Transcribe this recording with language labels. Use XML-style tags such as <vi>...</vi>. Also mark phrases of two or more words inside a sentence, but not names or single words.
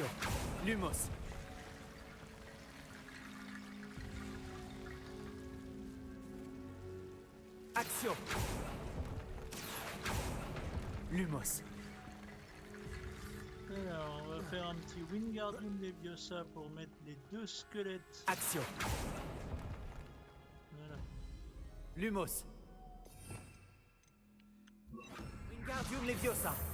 <fr>Lumos! Action! Lumos! Alors, on va faire un petit Wingardium Leviosa pour mettre les deux squelettes. Action! Voilà. Lumos! Wingardium Leviosa!</fr>